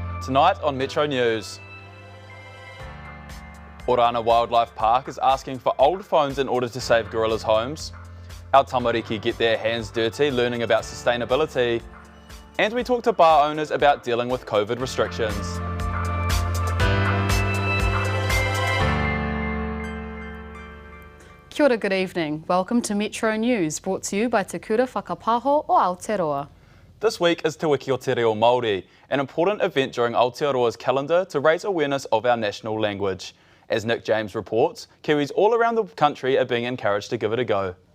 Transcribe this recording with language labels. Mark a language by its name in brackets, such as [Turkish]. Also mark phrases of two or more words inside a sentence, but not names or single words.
[English] Tonight on Metronews. Orana Wildlife Park is asking for old phones in order to save gorillas' homes. Our tamariki get their hands dirty learning about sustainability. And we talk to bar owners about dealing with COVID restrictions. [Māori] Kia ora, [English] good evening. Welcome to Metro News, brought to you by Te Kura Whakapaho o Aotearoa. This week is Te Wiki o Te Reo Māori, an important event during Aotearoa's calendar to raise awareness of our national language. As Nick James reports, Kiwis all around the country are being encouraged to give it a go.